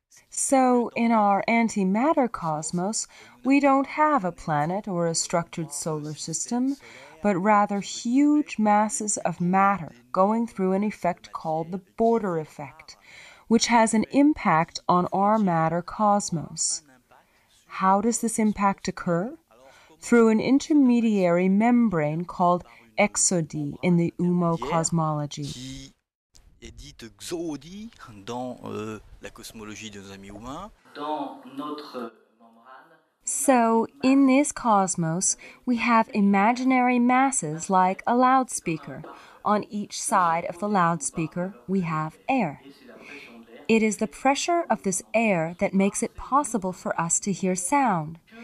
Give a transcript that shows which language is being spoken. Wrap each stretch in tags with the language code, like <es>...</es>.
<en>So, in our antimatter cosmos, we don't have a planet or a structured solar system, but rather huge masses of matter going through an effect called the border effect, which has an impact on our matter cosmos. How does this impact occur? Through an intermediary membrane called exodie in the UMMO cosmology.</en> <fr>Est dite xoodie dans la cosmologie de nos amis humains. Dans notre membrane.</fr> <en>So, in this cosmos, we have imaginary masses like a loudspeaker. On each side of the loudspeaker, we have air. It is the pressure of this air that makes it possible for us to hear sound.</en>